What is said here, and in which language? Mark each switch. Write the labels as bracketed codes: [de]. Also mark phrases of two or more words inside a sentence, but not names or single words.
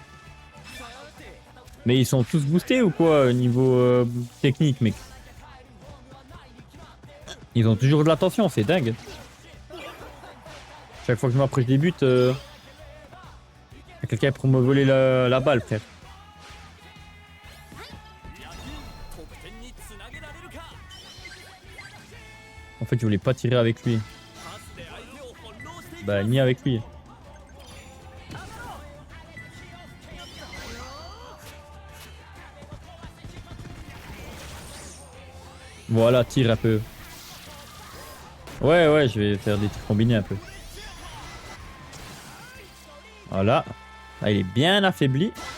[fr] Mais ils sont tous boostés ou quoi au niveau technique, mec? Ils ont toujours de l'attention, c'est dingue. Chaque fois que je m'approche des buts, y a quelqu'un pour me voler la balle, frère. [ja] 得点につなげられるか [fr] En fait, je voulais pas tirer avec lui. [ja] パスで相手を翻弄していく [fr] Bah, ni avec lui. Voilà, tire un peu. Ouais, ouais, je vais faire des tirs combinés un peu. Voilà. Là, il est bien affaibli.